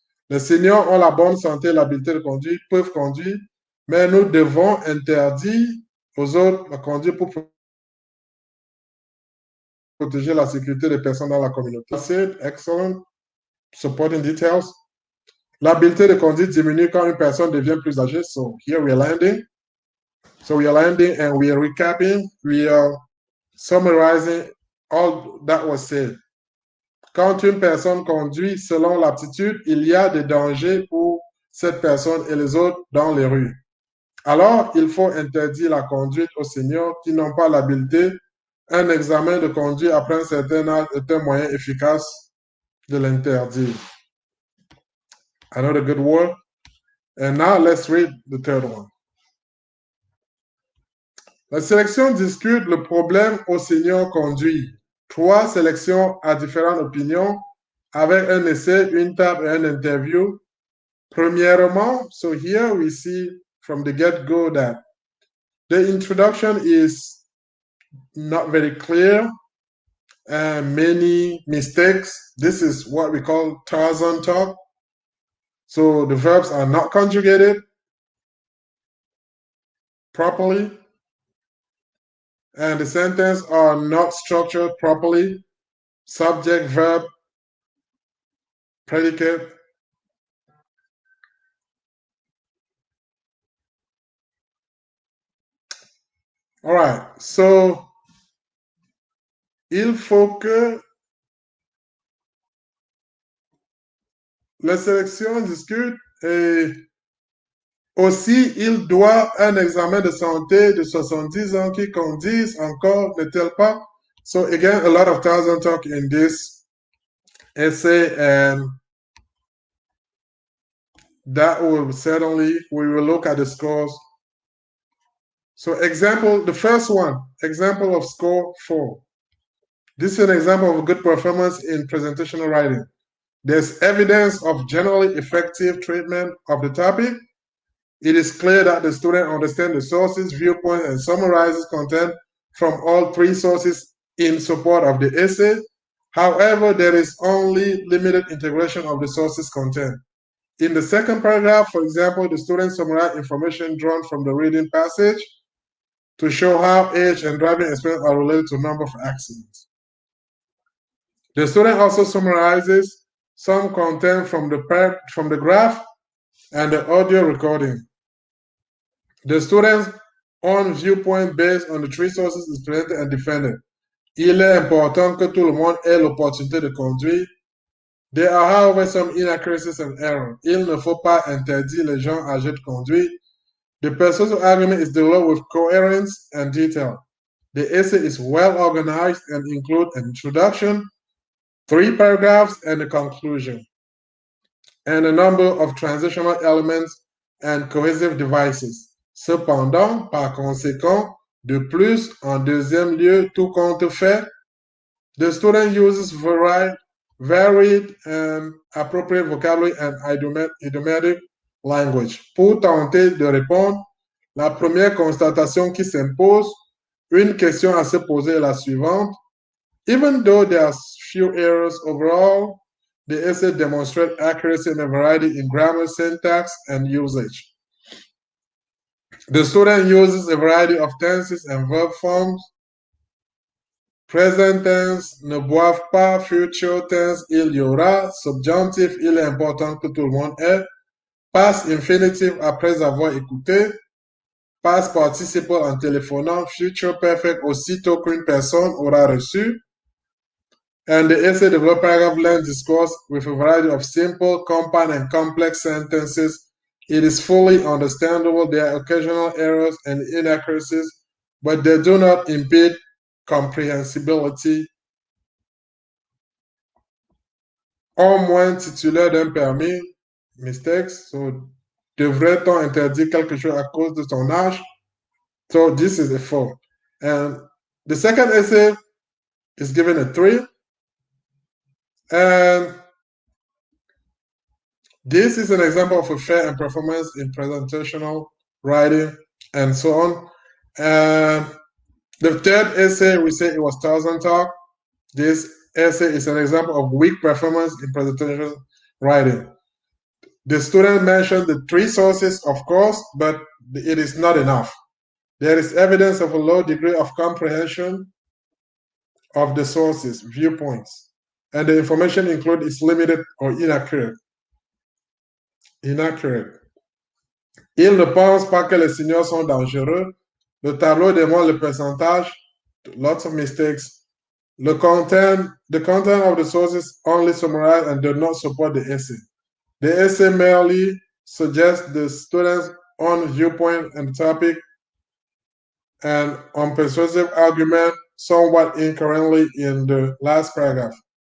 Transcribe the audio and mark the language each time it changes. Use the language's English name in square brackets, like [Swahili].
[French] Les seniors ont la bonne santé et l'habileté de conduire, peuvent conduire, mais nous devons interdire aux autres de conduire pour protéger la sécurité des personnes dans la communauté. [English] That's it. Excellent. Supporting details. [French] L'habileté de conduite diminue quand une personne devient plus âgée. [English] So here we are landing. So we are landing and we are recapping. We are summarizing all that was said. [French] Quand une personne conduit selon l'aptitude, il y a des dangers pour cette personne et les autres dans les rues. Alors, il faut interdire la conduite aux seniors qui n'ont pas l'habileté. Un examen de conduite après un certain âge est un moyen efficace de l'interdire. [English] Another good word. And now let's read the third one. [French] La sélection discute le problème aux seniors conduits. 3 sélections à différentes opinions avec un essai, une table et un interview. [English] Premièrement, so here we see from the get-go that the introduction is not very clear and many mistakes. This is what we call Tarzan talk. So the verbs are not conjugated properly and the sentences are not structured properly. Subject, verb, predicate. All right, so [French] il faut que la sélection discute et aussi il doit un examen de santé de 70 ans qui conduisent encore, n'est-elle pas? [English] So again, a lot of thousand talk in this essay and that will certainly, we will look at the scores. So example, the first one, example of score 4. This is an example of a good performance in presentational writing. There's evidence of generally effective treatment of the topic. It is clear that the student understands the sources, viewpoint, and summarizes content from all 3 sources in support of the essay. However, there is only limited integration of the sources content. In the second paragraph, for example, the student summarized information drawn from the reading passage to show how age and driving experience are related to number of accidents. The student also summarizes some content from the graph and the audio recording. The student's own viewpoint based on the 3 sources is presented and defended. [French] Il est important que tout le monde ait l'opportunité de conduire. [English] There are, however, some inaccuracies and errors. [French] Il ne faut pas interdire les gens âgés de conduire. [English] The persuasive argument is developed with coherence and detail. The essay is well organized and includes an introduction, 3 paragraphs, and a conclusion, and a number of transitional elements and cohesive devices. [French] Cependant, par conséquent, de plus, en deuxième lieu, tout compte fait, [English] the student uses varied and appropriate vocabulary and idiomatic language. [French] Pour tenter de répondre, la première constatation qui s'impose, une question à se poser est la suivante. [English] Even though there are few errors overall, the essay demonstrates accuracy and a variety in grammar, syntax, and usage. The student uses a variety of tenses and verb forms. Present tense, [French] ne boivent pas. [English] Future tense, [French] il y aura. Subjunctif, il est important que tout le monde ait. [English] Past infinitive, [French] après avoir écouté. [English] Past participle [French] en téléphonant. [English] Future perfect, [French] aussitôt qu'une personne aura reçu. [English] And the essay develops paragraph-length discourse with a variety of simple, compound, and complex sentences. It is fully understandable. There are occasional errors and inaccuracies, but they do not impede comprehensibility. [French] Au moins titulaire d'un permis, mistakes. So, devrait-on interdire quelque chose à cause de son âge? [English] So, this is a 4. And the second essay is given a 3. And this is an example of a fair and performance in presentational writing and so on. And the third essay, we say it was thousand talk. This essay is an example of weak performance in presentation writing. The student mentioned the 3 sources, of course, but it is not enough. There is evidence of a low degree of comprehension of the sources, viewpoints, and the information included is limited or inaccurate. [French] Il ne pense pas que les signaux sont dangereux. Le tableau démontre le pourcentage, [English] lots of mistakes. The content of the sources only summarize and do not support the essay. The essay merely suggests the student's own viewpoint and topic, and on persuasive argument somewhat incoherently in the last paragraph.